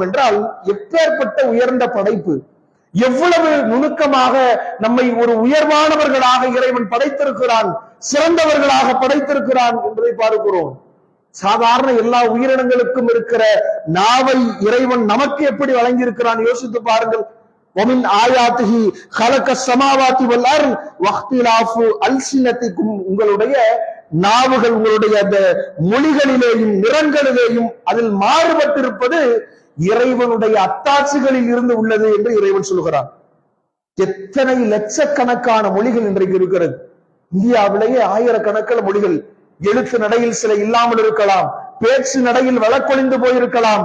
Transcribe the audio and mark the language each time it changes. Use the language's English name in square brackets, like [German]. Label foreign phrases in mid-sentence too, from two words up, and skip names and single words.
[Tamil] என்றால் எப்பேற்பட்ட உயர்ந்த படைப்பு, எவ்வளவு நுணுக்கமாக நம்மை ஒரு உயர்வானவர்களாக இறைவன் படைத்திருக்கிறான், சிறந்தவர்களாக படைத்திருக்கிறான் என்பதை பார்க்கிறோம். சாதாரண எல்லா உயிரினங்களுக்கும் இருக்கிற நாவை இறைவன் நமக்கு எப்படி வழங்கியிருக்கிறான் யோசித்து பாருங்கள். [Arabic] وَمِنْ آيَاتِهِ خَلَقَ السَّمَاوَاتِ وَالْأَرْضَ وَاخْتِلَافُ أَلْسِنَتِكُمْ, [Tamil] உங்களுடைய நாவுகள் உங்களுடைய அந்த மொழிகளிலேயும் நிறங்களிலேயும் அதில் மாறுபட்டிருப்பது இறைவனுடைய அத்தாட்சிகளில் இருந்து உள்ளது என்று இறைவன் சொல்கிறான். எத்தனை லட்சக்கணக்கான மொழிகள் இன்றைக்கு இருக்கிறது. இந்தியாவிலேயே ஆயிரக்கணக்கான மொழிகள். எழுத்து நடையில் சில இல்லாமல் இருக்கலாம், பேச்சு நடையில் வழக்கொழிந்து போயிருக்கலாம்.